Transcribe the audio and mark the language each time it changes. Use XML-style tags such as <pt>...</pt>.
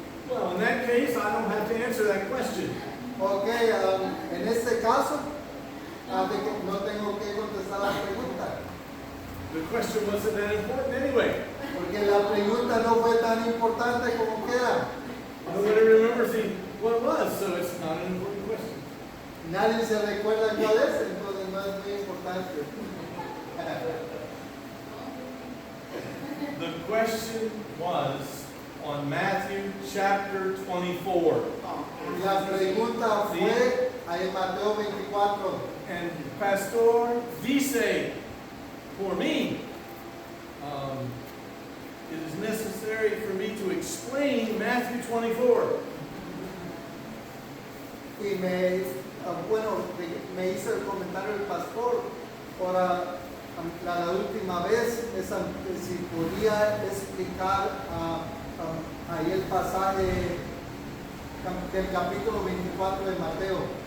<en>Well, in that case, I don't have to answer that question.</en> <es>Ok, en este caso, no tengo que contestar la pregunta,</es> <en>The question wasn't that important anyway.</en> <es>porque la pregunta no fue tan importante como queda.</es> <en>Nobody remembers what it was, so it's not an important question.</en> <es>Nadie se recuerda cuál es, entonces no es muy importante.</es> <en>The question was on Matthew chapter 24.</en> <es>La pregunta fue en Mateo 24.</es> <en>And Pastor</en> <es>dice,</es> <en>for me, it is necessary for me to explain Matthew 24.</en> <es>Y me hizo el comentario el pastor, ahora la última vez, si podía explicar ahí el pasaje del capítulo 24 de Mateo.</es>